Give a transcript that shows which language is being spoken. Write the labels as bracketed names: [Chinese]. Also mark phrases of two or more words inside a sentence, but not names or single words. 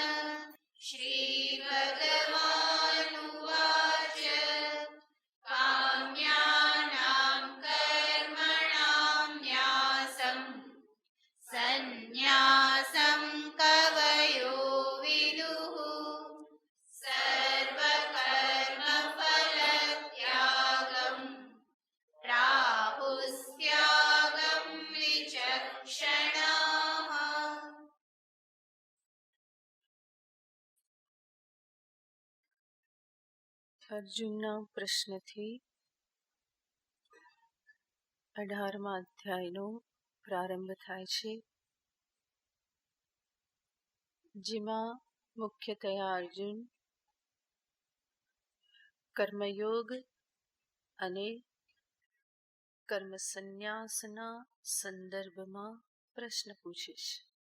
[Sanskrit] श्रीभगवानुवाच काम्यानां कर्मणां न्यासं सन्न्यासं कवयो विदुः सर्वकर्मफलत्यागं प्राहुस्त्यागं विचक्षणाः। [Gujarati] અર્જુનના પ્રશ્નથી 18મા અધ્યાયનો પ્રારંભ થાય છે, જેમાં મુખ્યતયા અર્જુન કર્મયોગ અને કર્મ સંન્યાસના સંદર્ભમાં પ્રશ્ન પૂછે છે.